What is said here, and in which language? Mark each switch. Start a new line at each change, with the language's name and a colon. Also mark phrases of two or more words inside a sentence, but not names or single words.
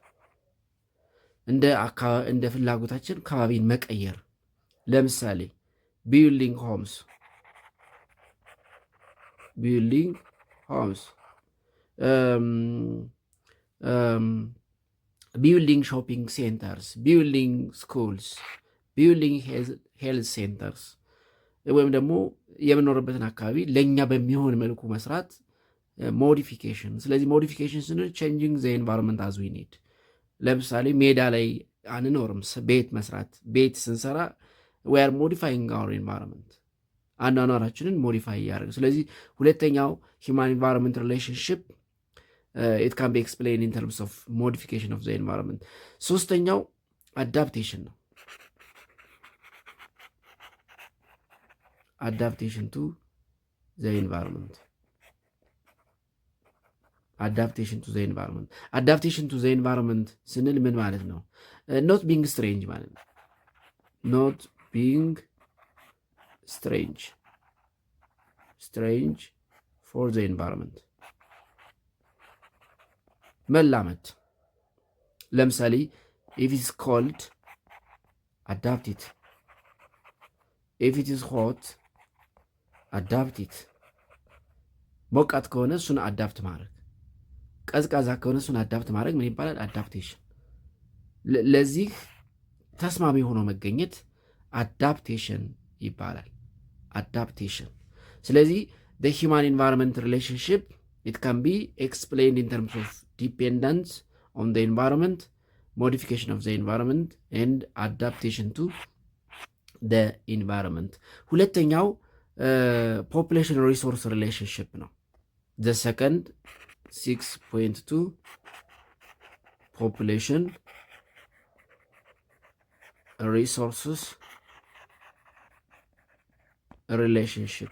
Amharic: እንደ ፍላጎታችን አካባቢን መቀየር። ለምሳሌ
English: building homes, building shopping centers, building schools, building health centers፣
Amharic: ወይም ደግሞ የምንኖርበትን አካባቢ ለእኛ በሚሆን መልኩ መስራት ሞዲፊኬሽን። ስለዚህ ሞዲፊኬሽን ስንል
English: changing the environment as we need።
Amharic: ለምሳሌ ሜዳ ላይ አንኖርም፣ ቤት መስራት። ቤት ስንሰራ
English: we are modifying our environment፣
Amharic: አኗኗራችንን ሞዲፋይ እያደረግ። ስለዚህ ሁለተኛው
English: human environment relationship it can be explained in terms of modification of the environment።
Amharic: ሶስተኛው adaptation ነው።
English: adaptation to the environment
Amharic: ስንል ምን ማለት ነው?
English: not being strange
Amharic: ማለት ነው።
English: not being strange for the environment።
Amharic: መላመድ። ለምሳሌ
English: if it is cold adapt it፣ if it is hot adapt it።
Amharic: ሞቃት ከሆነ እሱን አዳፕት ማድረግ፣ ቀዝቃዛ ከሆነ እሱን አዳፕት ማድረግ ምን ይባላል? አዳፕቴሽን። ለዚህ ተስማሚ ሆኖ መገኘት አዳፕቴሽን ይባላል። አዳፕቴሽን። ስለዚህ
English: the human environment relationship it can be explained in terms of dependence on the environment, modification of the environment and adaptation to the environment. ሁለተኛው population resource relationship ነው። the second 6.2 population resources relationship.